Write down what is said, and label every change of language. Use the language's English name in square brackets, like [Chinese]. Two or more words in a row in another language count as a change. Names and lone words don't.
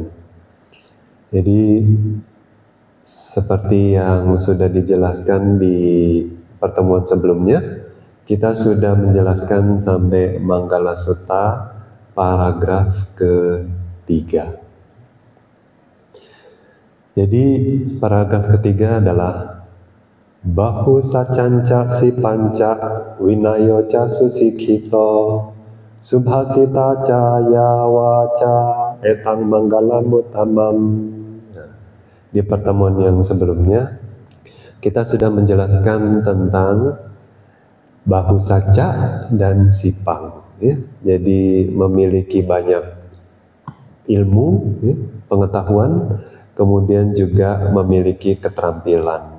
[Indonesian] Jadi seperti yang sudah dijelaskan di pertemuan sebelumnya, kita sudah menjelaskan sampai Manggala Sutta paragraf ketiga. Jadi paragraf ketiga adalah [Pali] Bahu sacanca si panca winayo ca susikhito subhasita caya waca etang manggalam utamam. [Indonesian] Di pertemuan yang sebelumnya kita sudah menjelaskan tentang [Pali] bahu saca [Indonesian] dan sipang, ya. Jadi memiliki banyak ilmu, ya, pengetahuan, kemudian juga memiliki keterampilan.